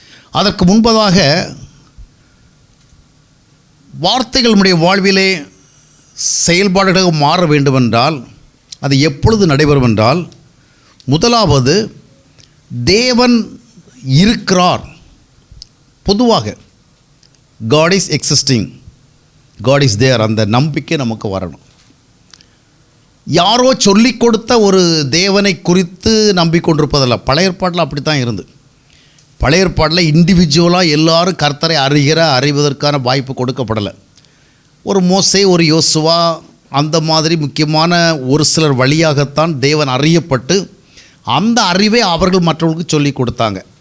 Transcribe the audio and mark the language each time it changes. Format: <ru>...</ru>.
<ta>அதற்கு முன்பதாக வார்த்தைகள் நம்முடைய வாழ்விலே செயல்பாடுகளாக மாற வேண்டுமென்றால் அது எப்பொழுது நடைபெறும் என்றால், முதலாவது தேவன் இருக்கிறார். பொதுவாக</ta> <en>God is existing, God is there,</en> <ta>அந்த நம்பிக்கை நமக்கு வரணும். யாரோ சொல்லிக் கொடுத்த ஒரு தேவனை குறித்து நம்பிக்கொண்டிருப்பதல்ல. பழைய ஏற்பாட்டில் அப்படி தான் இருந்து. பழைய ஏற்பாட்டில் இண்டிவிஜுவலாக எல்லாரும் கர்த்தரை அறிவதற்கான வாய்ப்பு கொடுக்கப்படலை. ஒரு மோசே, ஒரு யோசுவா, அந்த மாதிரி முக்கியமான ஒரு சிலர் வழியாகத்தான் தேவன் அறியப்பட்டு அந்த அறிவை அவர்கள் மற்றவர்களுக்கு சொல்லிக் கொடுத்தாங்க.</ta>